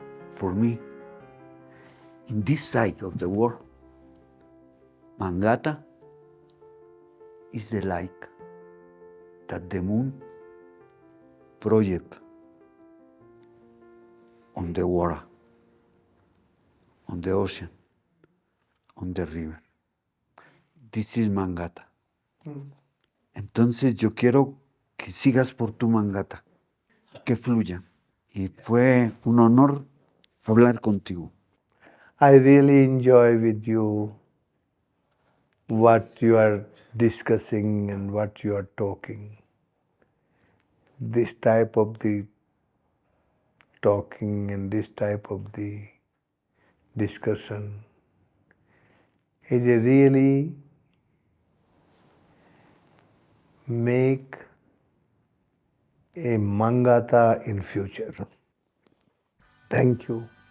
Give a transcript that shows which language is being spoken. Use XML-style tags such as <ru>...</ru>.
<en>For me, in this side of the world, Mangata is the light that the moon project on the water, on the ocean, on the river. This is Mangata.</en> <es>Entonces yo quiero que sigas por tu Mangata, que fluya y fue un honor hablar contigo.</es> <en>I really enjoy with you what you are discussing and what you are talking. This type of the talking and this type of the discussion is a really make a mangata in future. Thank you.</en>